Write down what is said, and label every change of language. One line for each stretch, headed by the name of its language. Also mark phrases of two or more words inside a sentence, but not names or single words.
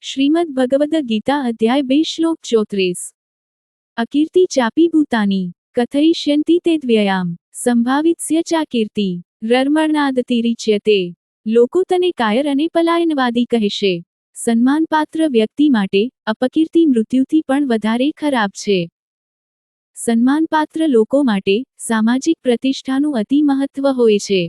Hindi: श्रीमद् भगवद गीता अध्याय 2 श्लोक 34।
Sanskrit: अकीर्ति चापि भूतानि कथयिष्यन्ति तेद्व्ययाम संभावित्स्य चाकीर्ति રર્મણાદતિરિચ્યતે।
Gujarati: લોકો તને કાયર અને પલાયનવાદી કહેશે। સન્માનપાત્ર વ્યક્તિ માટે અપકીર્તિ મૃત્યુથી પણ વધારે ખરાબ છે। સન્માનપાત્ર લોકો માટે સામાજિક પ્રતિષ્ઠાનું અતિ મહત્વ હોય છે।